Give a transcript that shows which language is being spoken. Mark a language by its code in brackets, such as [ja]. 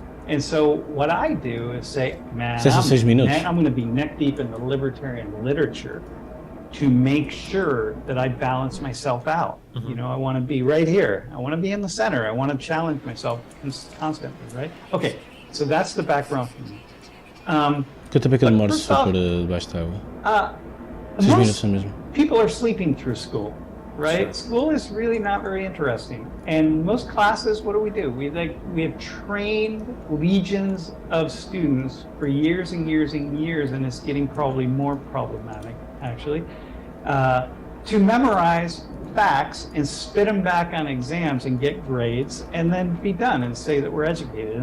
[en] And so what I do is say, man, I'm going to be neck deep in the libertarian literature to make sure that I balance myself out. You know, I want to be right here. I want to be in the center. I want to challenge myself constantly, right? Okay, so that's the background for me. [pt] Quanto tempo é que eu demoro se for por debaixo da água? 6 minutos são mesmo. [en] People are sleeping through school, right? Sure. School is really not very interesting. And most classes, what do? We have trained legions of students for years and years and years, and it's getting probably more problematic, actually, to memorize facts and spit them back on exams and get grades and then be done and say that we're educated.